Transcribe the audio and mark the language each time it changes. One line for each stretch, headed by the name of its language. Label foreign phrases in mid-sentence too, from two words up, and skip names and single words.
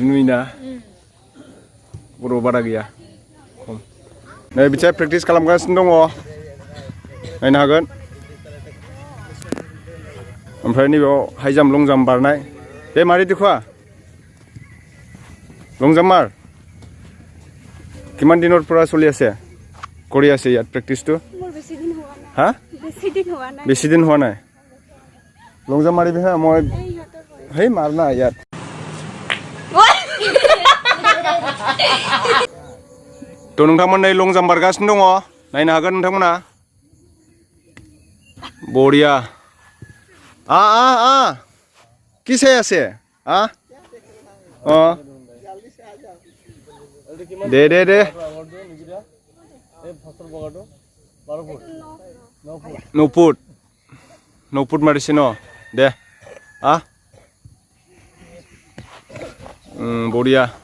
Bodo: नुयोना बर' बारा गैया खम नै बिथिं प्रेक्टिस खालामगासिनो दङ नायनो हागोन ओमफ्राय नैबेयाव
English: high jump long jump
Bodo: बारनाय बे मारै देखुवा
English: long jump
Assamese: मार কিমান দিনৰ পৰা চলি আছে কৰি আছে ইয়াত প্ৰেক্টিছটো হা বেছি দিন হোৱা নাই
English: long jump
Assamese: মাৰিবি হা মই হেই মাৰ না ইয়াত
Bodo: তো नोंथांमोन नै लं जाम्प बारगासिनो दङ नायनो हागोन नोंथांमोना बढिया किसे
Assamese: আছে दे दे दे 9 ফুট মাৰিছে ন দে বঢ়িয়া